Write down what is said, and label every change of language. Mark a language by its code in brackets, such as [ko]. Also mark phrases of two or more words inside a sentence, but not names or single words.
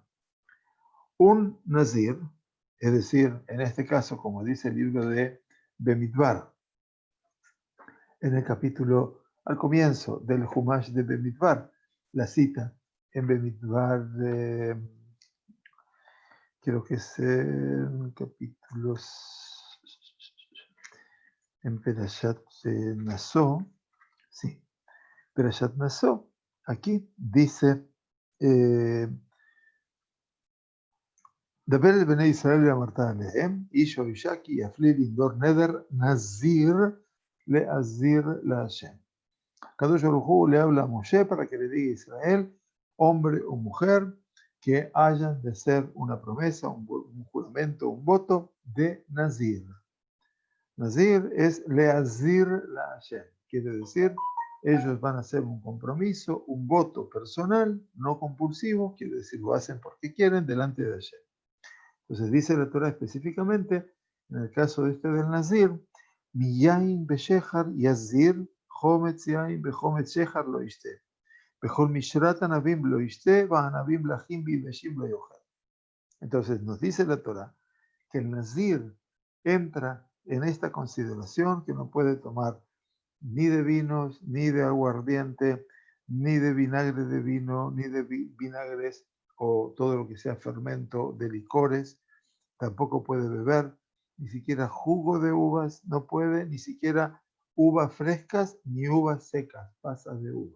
[es] Un nazir, es decir, en este caso, como dice el libro de Bemidbar, en el capítulo, al comienzo del Humash de Bemidbar, la cita en Bemidbar de, creo que es en capítulos, en Perashat Naso, sí, Perashat Naso, aquí dice, [he] דבר אל בני ישראל ואמרת עליהם, איש או אישה כי יפלי לנדור נדר נזיר להזיר להשם. הקדוש ברוך הוא [es] le habla a Moshe para que le diga a Israel, hombre o mujer, que hayan de ser una promesa, un juramento, un voto de Nazir. Nazir es [he] להזיר להשם, [es] quiere decir, ellos van a hacer un compromiso, un voto personal, no compulsivo, quiere decir, lo hacen porque quieren delante de Hashem. Entonces dice la Torah específicamente, en el caso de este del Nazir, [he] מיין ושכר יזיר חמץ יין וחמץ שכר לא ישתה. בכל משרת ענבים לא ישתה וענבים לחים ויבשים לא יאכל. [es] Entonces nos dice la Torah que el Nazir entra en esta consideración que no puede tomar ni de vinos, ni de aguardiente, ni de vinagre de vino, ni de vinagres o todo lo que sea fermento de licores, tampoco puede beber, ni siquiera jugo de uvas, no puede, ni siquiera uvas frescas ni uvas secas, pasas de uva.